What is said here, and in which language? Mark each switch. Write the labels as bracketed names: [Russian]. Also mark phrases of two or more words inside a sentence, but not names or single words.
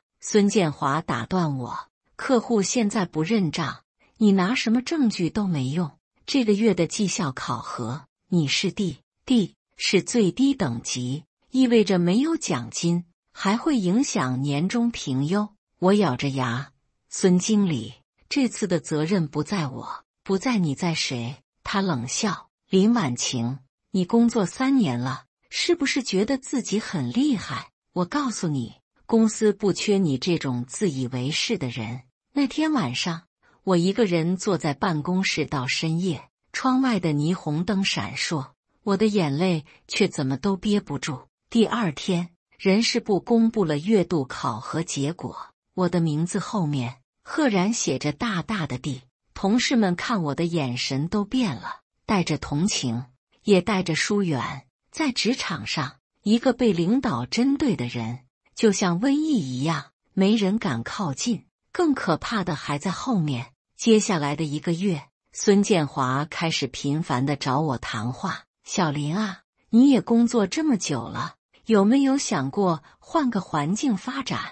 [Chinese] 孫建華打斷我，客戶現在不認賬，你拿什麼證據都沒用。這個月的績效考核，你是D，是最低等級，意味着沒有獎金，還會影響年終評優。我咬着牙，孫經理，這次的責任不在我，不在你，在誰？他冷笑。林婉晴，你工作3年了，是不是覺得自己很厲害？我告訴你，公司不缺你這種自以為是的人。那天晚上，我一個人坐在辦公室到深夜，窗外的霓虹燈閃爍，我的眼淚卻怎麼都憋不住。第二天，人事部公布了月度考核結果，我的名字後面赫然寫着大大的D。同事們看我的眼神都變了，帶着同情，也帶着疏遠。在職場上，一個被領導針對的人，就像瘟疫一樣，沒人敢靠近。更可怕的還在後面。接下來的1個月，孫建華開始頻繁地找我談話。小林啊，你也工作這麼久了，有沒有想過換個環境發展？